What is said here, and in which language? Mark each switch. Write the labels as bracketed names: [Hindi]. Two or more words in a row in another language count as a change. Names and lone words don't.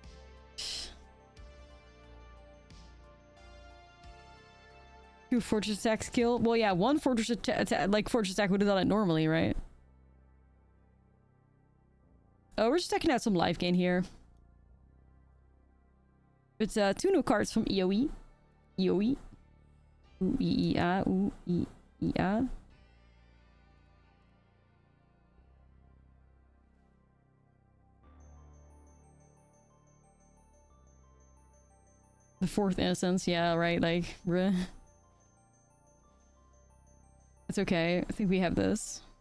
[English] Two fortress attacks kill? Well, yeah, one fortress attack, like fortress attack would have done it normally, right? Oh, we're just checking out some life gain here. It's 2 new cards from EOE. EOE. Ooh, E-E-A. Ooh, E-E-A. The 4th Innocence, yeah, right, like... It's okay, I think we have this.